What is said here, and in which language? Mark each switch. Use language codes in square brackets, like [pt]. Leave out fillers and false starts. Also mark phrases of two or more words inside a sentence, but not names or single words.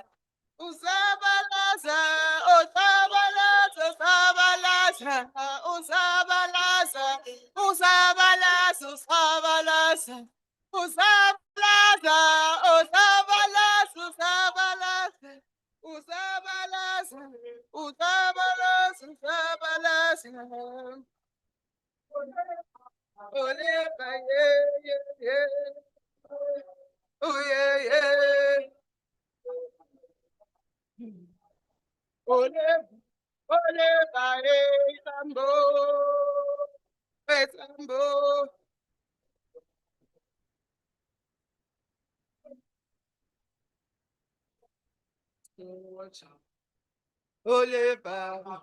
[zu] Uzabalaza, uzabalaza, uzabalaza, uzabalaza, uzabalaza, uzabalaza, uzabalaza, uzabalaza, uzabalaza, uzabalaza, uzabalaza, uzabalaza. Ole, [en] yeah, yeah, yeah. Oh, yeah, yeah. Ole, ole, bae, Tambo, Tambo. Ole, ba.